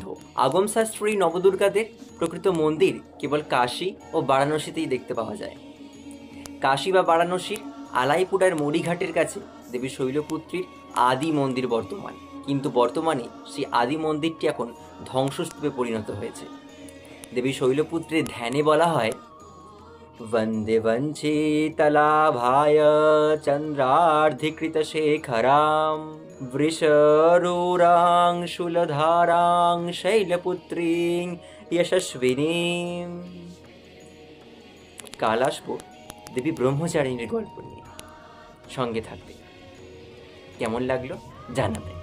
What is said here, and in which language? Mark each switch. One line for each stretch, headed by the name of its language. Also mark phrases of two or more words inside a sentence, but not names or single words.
Bangla: আগমশাস্ত্রী নবদুর্গাদের প্রকৃত মন্দির কেবল কাশী ও বারাণসীতেই দেখতে পাওয়া যায়। কাশী বা বারাণসীর আলাইপুরার মরিঘাটের কাছে দেবী শৈলপুত্রীর আদি মন্দির বর্তমান, কিন্তু বর্তমানে সেই আদি মন্দিরটি এখন ধ্বংসস্তূপে পরিণত হয়েছে। দেবী শৈলপুত্রীর ধ্যানে বলা হয়,
Sanskrit: वन्दे वञ्चितलाभाय चन्द्रार्धिकृतशेखरां वृषरूरां शूलधारां शैलपुत्रीं यशस्विनीं।
Bangla: কাল আসবো দেবী ব্রহ্মচারিণীর গল্প নিয়ে, সঙ্গে থাকবে। কেমন লাগলো জানাবে।